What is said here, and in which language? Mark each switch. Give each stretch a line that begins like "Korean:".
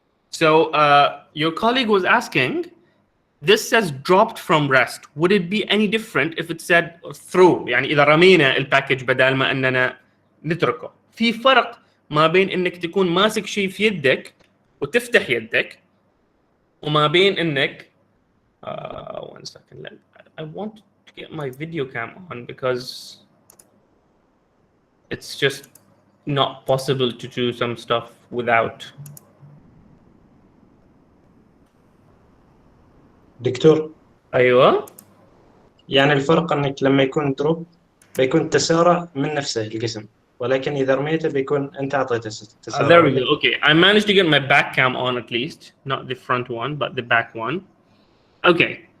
English: So your colleague was asking, this says dropped from rest. Would it be any different if it said throw؟
Arabic: يعني إذا رمينا الباكج بدل ما أننا نتركه. في فرق ما بين إنك تكون ماسك شيء في يدك وتفتح يدك وما بين إنك
English: one second. I want to get my video cam on because it's just not possible to do some stuff without.
Arabic: دكتور أيوة. يعني الفرق انك لما يكون دروب بيكون تسارع من نفسه الجسم ولكن اذا رميته بيكون انت اعطيته تسارع.
English: There we go. Okay, I managed to get my back cam on at least, not the front one, but the back one. Okay.